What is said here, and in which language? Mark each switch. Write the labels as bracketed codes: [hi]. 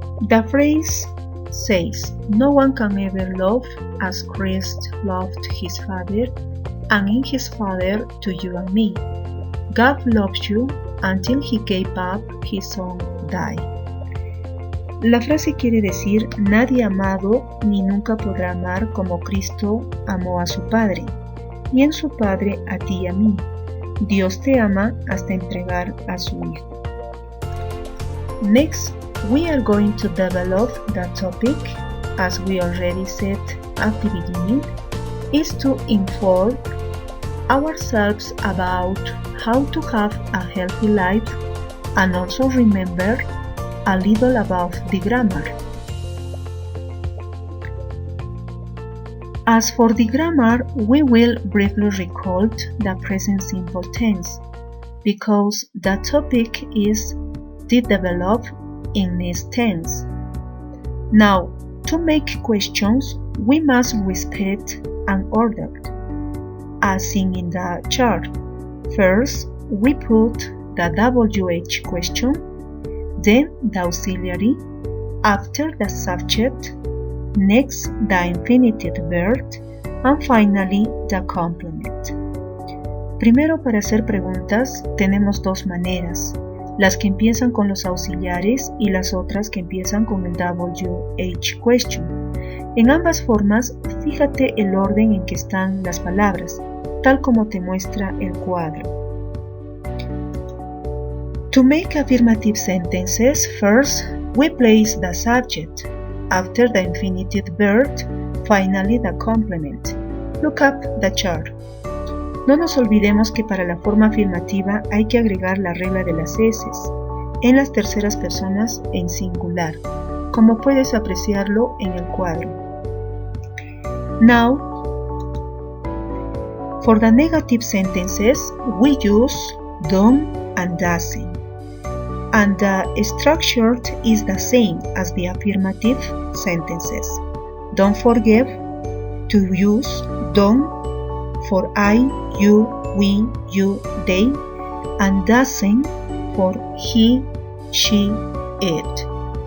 [en] The phrase says, "No one can ever love as Christ loved his Father, and in his Father to you and me. God loves you until he gave up his own die." [es] La frase quiere decir, nadie ha amado ni nunca podrá amar como Cristo amó a su Padre, y en su Padre a ti y a mí. Dios te ama hasta entregar a su Hijo. [en] Next, we are going to develop the topic, as we already said at the beginning, is to inform ourselves about how to have a healthy life and also remember a little about the grammar. As for the grammar, we will briefly recall the present simple tense because the topic is the develop in this tense. Now, to make questions, we must respect an order, as seen in the chart. First, we put the WH question, then the auxiliary, after the subject, next the infinitive verb, and finally the complement. [es] Primero, para hacer preguntas, tenemos dos maneras, las que empiezan con los auxiliares y las otras que empiezan con el WH question. En ambas formas, fíjate el orden en que están las palabras, tal como te muestra el cuadro. [en] To make affirmative sentences, first we place the subject, after the infinitive verb, finally the complement. Look up the chart. [es] No nos olvidemos que para la forma afirmativa hay que agregar la regla de las eses, en las terceras personas en singular, como puedes apreciarlo en el cuadro. [en] Now, for the negative sentences, we use don't and doesn't. And the structure is the same as the affirmative sentences. Don't forget to use don't for I, you, we, you, they, and doesn't for he, she, it.